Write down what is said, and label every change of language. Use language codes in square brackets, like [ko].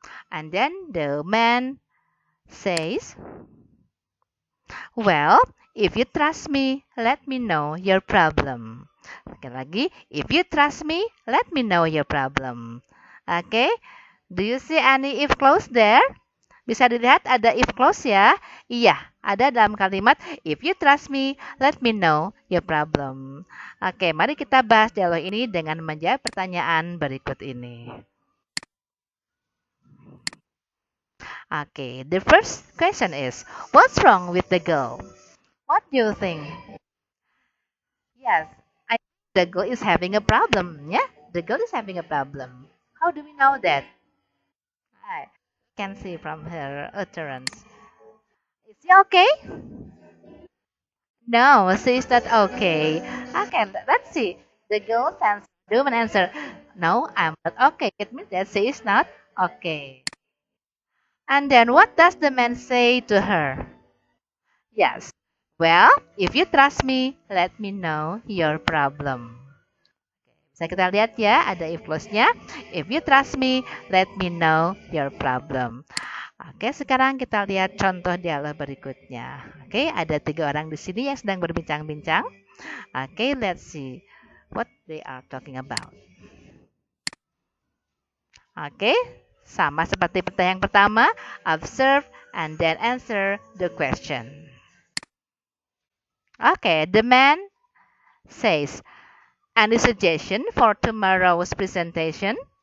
[en] And then the man says, "Well, if you trust me, let me know your problem." [id] Sekali lagi, [en] if you trust me, let me know your problem. Oke, do you see any if clause there? [id] Bisa dilihat ada if clause ya? Iya, ada dalam kalimat [en] if you trust me, let me know your problem. [id] Oke, mari kita bahas dialog ini dengan menjawab pertanyaan berikut ini. [en] Okay, the first question is, what's wrong with the girl? What do you think? Yes, I think the girl is having a problem. Yeah, the girl is having a problem. How do we know that? I can see from her utterance. Is she okay? No, she is not okay. Okay, let's see. The girl answer, the woman answer, "No, I'm not okay." It means that she is not okay. And then what does the man say to her? Yes. Well, if you trust me, let me know your problem. [id] Bisa kita lihat ya, ada if clause-nya. [en] If you trust me, let me know your problem. [id] Oke, sekarang kita lihat contoh dialog berikutnya. Oke, ada 3 orang di sini yang sedang berbincang-bincang. [en] Oke, let's see what they are talking about. [id] Oke, sama seperti pertanyaan yang pertama, [en] observe and then answer the question. Okay, the man says, "Any suggestion for tomorrow's presentation?"